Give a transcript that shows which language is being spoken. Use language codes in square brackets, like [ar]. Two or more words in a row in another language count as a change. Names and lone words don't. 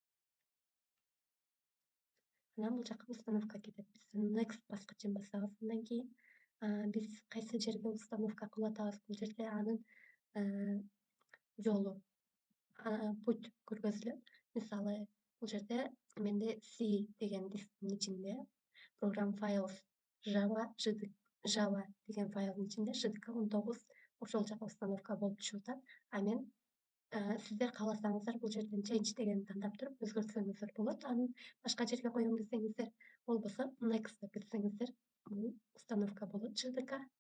[ky] Анан бул жака установка кетет. Биз next баскычын басабыз. Андан кийин биз кайсы жерге установка кылып атабыз, бул жерде анын жолу, путь көргөзүлөт. Мисалы, бул жерде менде C деген дисктин ичинде program files Java деген файлдын ичинде JDK 19 ошол жака установка болуп түшүп атат. Мен сиздер кааласаңыздар бул жерден change дегенди тандап туруп өзгөртсөңүздөр болот. Аны башка жерге коем десеңиздер, болбосо next деп кирсеңиздер, бул установка болот JDK.